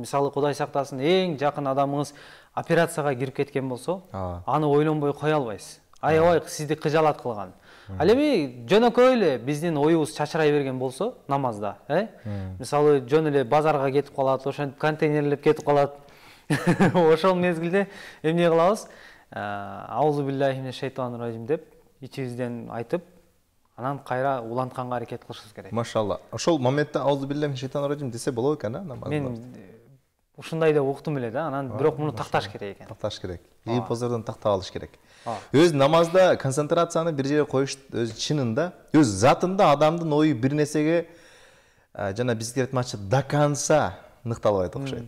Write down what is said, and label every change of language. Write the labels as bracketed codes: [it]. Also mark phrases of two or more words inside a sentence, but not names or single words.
[ky] Мисалы, Кудай сактасын, эң жакын адамыңыз операцияга кирип кеткен болсо, аны ойлонбой кое албайсыз. Аябай сизди кыжалат кылган. Ал эми жөнөкөй эле биздин оюбуз чачырай берген болсо намазда, мисалы, жөн эле базарга кетип калат, ошентип контейнерлеп кетип калат. Ошол мезгилде эмне кылабыз? [ar] أعوذ بالله من الشيطان الرجيم [ky] деп ичибизден айтып, анан кайра улантканга аракет кылышыбыз керек. Машалла. Ошол моментте [ar] أعوذ بالله من الشيطان الرجيم [ky] десе болот экен, намазда. Мен ушундай деп уктум эле да, анан бирок муну такташ керек экен. Такташ керек. И позордон тактап алыш керек. Өз намазда концентрацияны бир жерге коюш өз чынында, өз затында адамдын ою бир нерсеге жана бизге айтмакчы [ru] до конца [ky] ныкталбайт окшойт.